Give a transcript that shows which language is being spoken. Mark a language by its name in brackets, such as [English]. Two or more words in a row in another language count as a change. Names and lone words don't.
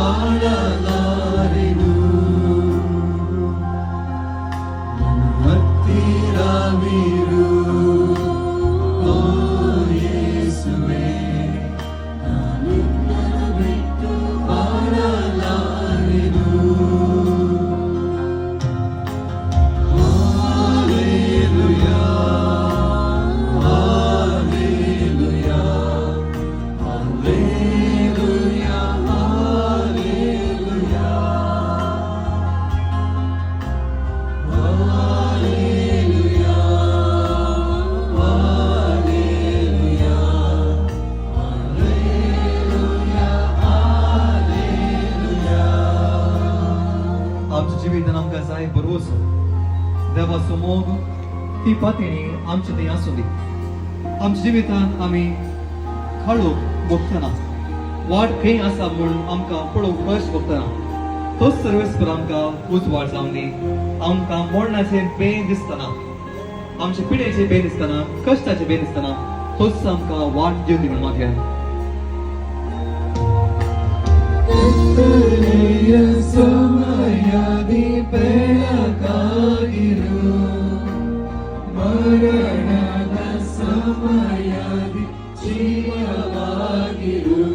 [Kannada] ಮಾಡಲಾರೆನು ಹತ್ತಿರವಿರು ಓ ಯೇಸುವೆ ನಾನಿನ್ನ ಬಿಟ್ಟು ಮಾಡಲಾರೆನು ಹಾಲೆಲೂಯಾ ಹಾಲೆಲೂಯಾ ಹಾಲೆಲೂಯಾ ಹಾಲೆಲೂಯಾ ಹಾಲೆಲೂಯಾ ಹಾಲೆಲೂಯಾ [Konkani] हालेलुया आमच्या जिवितान आमकां जाय बरोवचो देवाचो मोग ती पातळी आमचे थंय आसूं दी आमच्या जिवितान आमी खाळूक भोगतना वाट खंय आसा म्हूण आमकां पळोवंक कश्ट भोगतना तोच सर्वेस्पर आमकां उजवाड जावन दी आमकां मरणाचें बेन दिसतना आमचे पिडेचें बेन दिसतना कश्टाचें बेन दिसतना तोच आमकां वाट दिवं दी म्हूण मागया [Kannada] ಕತ್ತಲೆಯ ಸಮಯದಿ ಬೆಳಕಾಗಿರು ಮರಣದ ಸಮಯದಿ ಜೀವವಾಗಿರು